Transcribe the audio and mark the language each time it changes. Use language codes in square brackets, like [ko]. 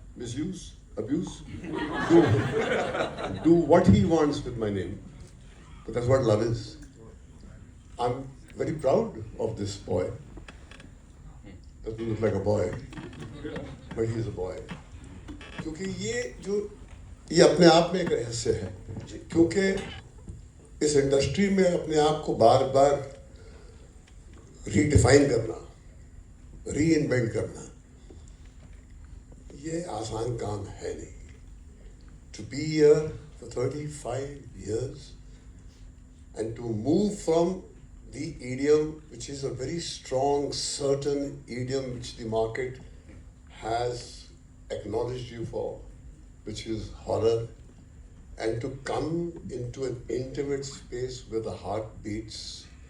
[en] misuse, abuse, do what he wants with my name. But that's what love is. I'm very proud of this boy. Doesn't look like a boy, but he's a boy. [hi] क्योंकि ये अपने आप में एक रहस्य है, क्योंकि इस इंडस्ट्री में अपने आप को बार बार रीडिफाइन करना, रीइन्वेंट करना, ये आसान काम है नहीं. [en] To be here for 35 years and to move from the idiom, which is a very strong, certain idiom which the market has acknowledged you for, which is horror, and to come into an intimate space where the heart beats,